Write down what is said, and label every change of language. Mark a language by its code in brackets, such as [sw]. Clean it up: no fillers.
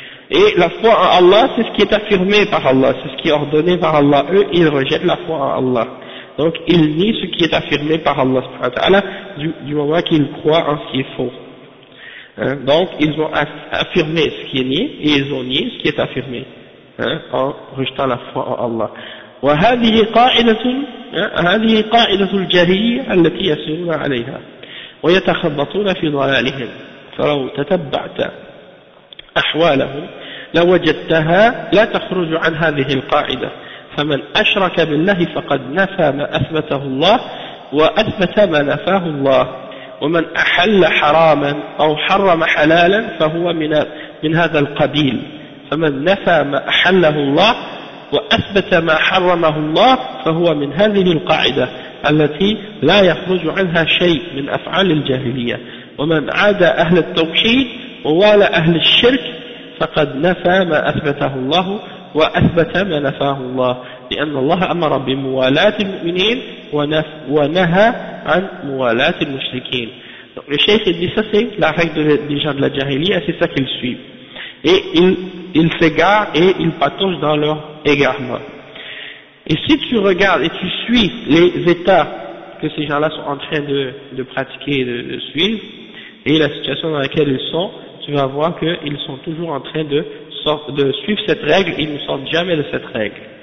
[fr] Et la foi en Allah, c'est ce qui est affirmé par Allah, c'est ce qui est ordonné par Allah. Eux, ils rejettent la foi en Allah. Donc, ils nient ce qui est affirmé par Allah subhanahu wa ta'ala, du moment qu'ils croient en ce qui est faux. Hein? Donc, ils ont affirmé ce qui est nié, et ils ont nié ce qui est affirmé, hein? En rejetant la foi en Allah. [ar] وَهَذِهِ قَاعِدَةٌ هَذِهِ قَاعِدَةُ الْجَهِيِّ الَّتِي يَسِرُونَ عَلَيْهَا وَيَتَخَبَّطُونَ فِي ضَلَالِهِمْ فَلَوْ تَتَبَّعْتَ أحوالهم لوجدتها لا تخرج عن هذه القاعدة فمن أشرك بالله فقد نفى ما أثبته الله وأثبت ما نفاه الله ومن أحل حراما أو حرم حلالا فهو من هذا القبيل فمن نفى ما أحله الله وأثبت ما حرمه الله فهو من هذه القاعدة التي لا يخرج عنها شيء من أفعال الجاهلية ومن عادى أهل التوحيد ووالى أهل الشرك فقد نفى ما أثبته الله وأثبت ما نفاه الله لأن الله أمر بموالاة المؤمنين ونهى عن موالاة المشركين. [fr] Donc le cheikh dit ça c'est la règle des gens de la jahiliya, c'est ça qu'ils suivent. Et ils s'égarent et ils patouchent dans leur égarement. Et si tu regardes et tu suis les états que ces gens-là sont en train de pratiquer et de suivre, et la situation dans laquelle ils sont, tu vas voir qu'ils sont toujours en train de suivre cette règle, ils ne sortent jamais de cette règle.